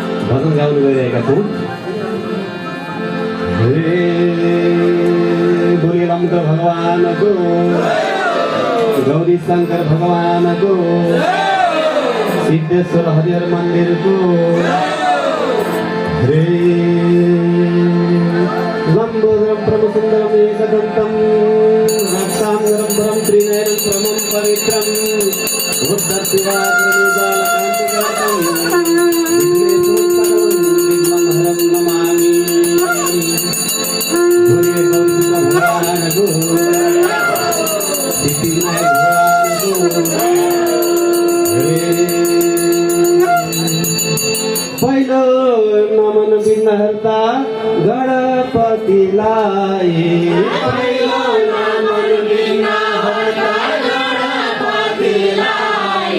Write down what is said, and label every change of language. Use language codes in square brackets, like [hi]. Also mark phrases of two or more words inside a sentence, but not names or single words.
[ne] भजन गाउन गइरहेका छौँ। बोली रमद्र भगवानको, गौरी शङ्कर भगवानको, सिद्धेश्वर हरिहर मन्दिरको [sa] हरे लम्बोदरं प्रभुसुन्दरं एकदन्तं रक्ताम्बरं वरं त्रिनयनं प्रमं पवित्रं बुद्धशिवाग्रमुदालकान्तकान्तं विघ्नेश्वरं नमामि। [ne] भोले गौरी भगवानको, सिद्धिविनायक भगवानको पहिलो नमन विघ्नहर्ता गणपतिलाई, पहिलो नमन विघ्नहर्ता गणपतिलाई।